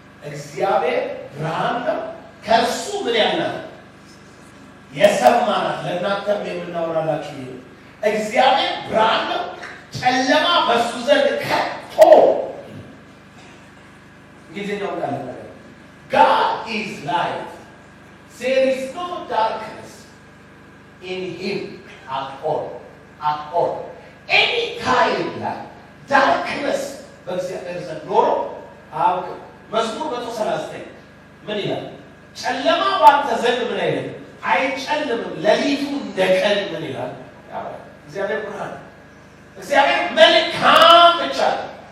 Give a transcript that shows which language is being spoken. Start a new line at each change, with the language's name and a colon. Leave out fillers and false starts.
Amharic: እግዚአብሔር ብርሃን ነው፣ ከእርሱ ምን ያልናት የሰማናት ለእናንተም የምናወራላችሁ ይሄ እግዚአብሔር ብርሃን ነው፣ ጨለማ በእሱ ዘንድ ከቶ እንግሊዝኛው ቃል ነው።
English: God is light. There is no darkness in him at all. Any kind of darkness
Amharic: በእግዚአብሔር ዘንድ ኖሮ አያውቅም። መዝሙር 139 ምን ይላል? ጨለማ ባንተ ዘንድ ምን አይልም አይጨልምም፣ ሌሊቱ እንደ ቀን ምን ይላል? እግዚአብሔር ብርሃን፣ እግዚአብሔር መልካም ብቻ ነው።